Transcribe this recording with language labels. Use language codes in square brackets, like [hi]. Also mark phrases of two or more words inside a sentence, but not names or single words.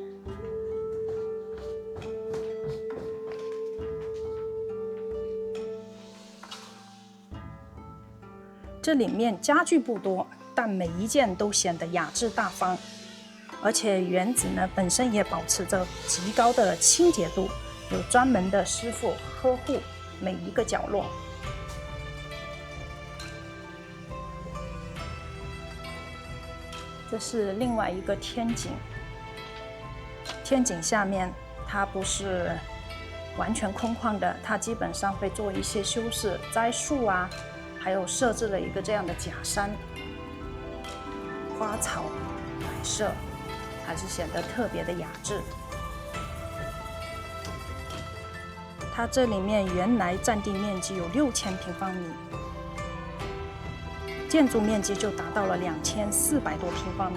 [zh] 這裡面家具不多，但每一件都顯得雅致大方，而且園子呢本身也保持着極高的清潔度，有專門的師傅呵護每一個角落。這是另外一個天井，天井下面它不是完全空旷的，它基本上会做一些修飾，栽樹啊，還有設置了一個這樣的假山。花草擺設，還是顯得特別的雅致。它這裡面原來佔地面積有6000平方米，建築面積就達到了2400多平方米。